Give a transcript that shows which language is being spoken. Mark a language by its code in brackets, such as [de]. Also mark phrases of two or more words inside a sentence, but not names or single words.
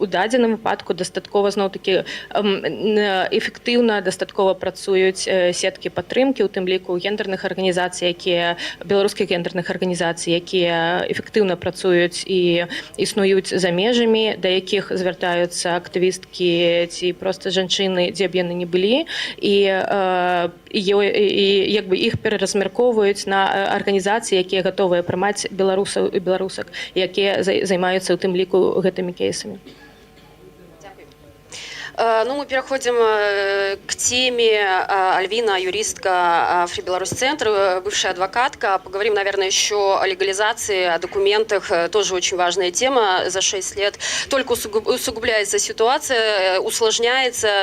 [be] У дадзеным выпадку дастаткова зноў-такі эфектыўна эфектыўна дастаткова працуюць сеткі падтрымкі, у тым ліку гендерных арганізацый, беларускіх гендерных арганізацый, якія эфектыўна працуюць і існуюць за межамі, да якіх звяртаюцца актывісткі ці проста жанчыны, дзе б яны не былі, і як бы іх пераразмяркоўваюць на арганізацыі, якія гатовыя прымаць беларусаў і беларусак, якія займаюцца у тым ліку гэтымі кейсамі. Ну, [ru] мы переходим к теме. Альвина, юристка Free Belarus Центр, бывшая адвокатка. Поговорим, наверное, еще о легализации, о документах. Тоже очень важная тема. За 6 лет только усугубляется ситуация, усложняется.